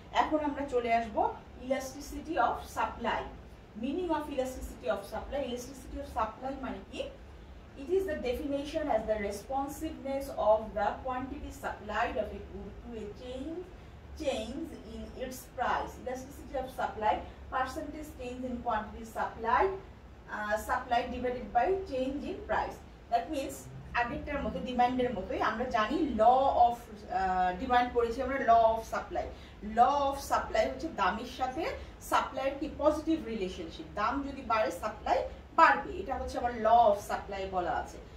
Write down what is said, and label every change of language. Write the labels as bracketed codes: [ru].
[bn] এখন আমরা চলে আসবো elasticity of supply. Meaning of elasticity of supply. Elasticity of supply মানে কি? [en] It is the definition as the responsiveness of the quantity supplied of a good to a change in its price. Elasticity of supply, percentage change in quantity supplied supply divided by change in price. That means [bn] আগেরটার মতো ডিমান্ডের মতোই আমরা জানি law of demand করেছি আমরা law of supply. Law of supply হচ্ছে দামের সাথে সাপ্লাইয়ের কি পজিটিভ রিলেশনশিপ, দাম যদি বাড়ে সাপ্লাই বাড়বে, এটা হচ্ছে আমার ল অফ সাপ্লাই বলা আছে।